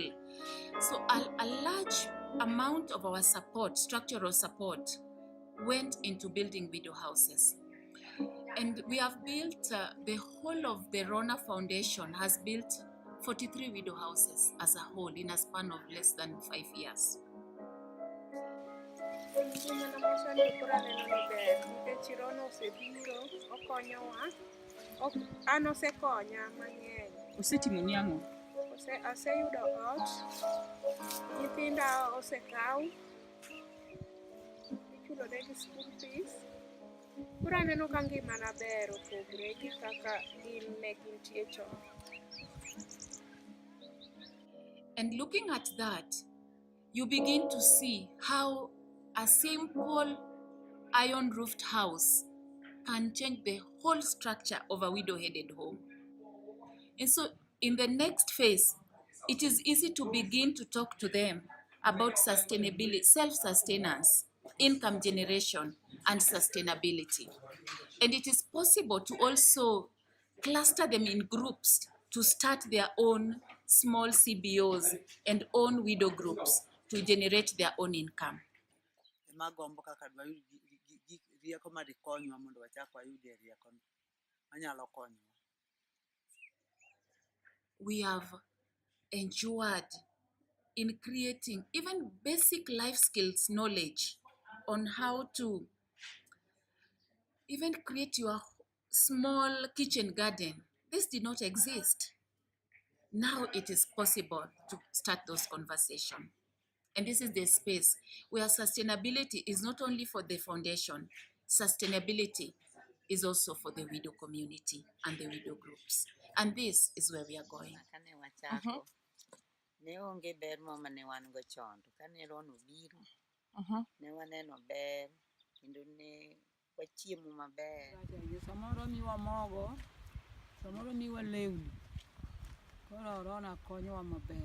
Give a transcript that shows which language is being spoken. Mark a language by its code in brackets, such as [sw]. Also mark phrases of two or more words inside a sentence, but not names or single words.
[en] So a large amount of our support, structural support, went into building widow houses. And we have built, the whole of the Rona Foundation has built 43 widow houses as a whole in a span of less than 5 years. [luo] Osetimo niang'o? Aseyudo ot, nyithinda osekaw, ichulonegi [en] school fees. [luo] Koro aneno ka ngimana ber opogre gi kaka ne gintie chon. [en] And looking at that, you begin to see how a simple iron-roofed house can change the whole structure of a widow-headed home. And so in the next phase, it is easy to begin to talk to them about sustainability, self-sustenance. income generation, and sustainability. And it is possible to also cluster them in groups to start their own small CBOs and own widow groups to generate their own income. [luo] Magombo kaka dwayud rieko madikonywa mondo wachak wayudie rieko manyalo konyowa. [en] We have endured in creating even basic life skills knowledge on how to even create your small kitchen garden. This did not exist. Now it is possible to start those conversations. And this is the space where sustainability is not only for the foundation, sustainability is also for the widow community and the widow groups. And this is where we are going. [luo] Ne onge ber mama ne wan go chon to kane Rona obiro ne waneno ber kendo ne wachiemo maber. Samoro miwa mogo, samoro miwa lewni. Koro Rona konyowa maber.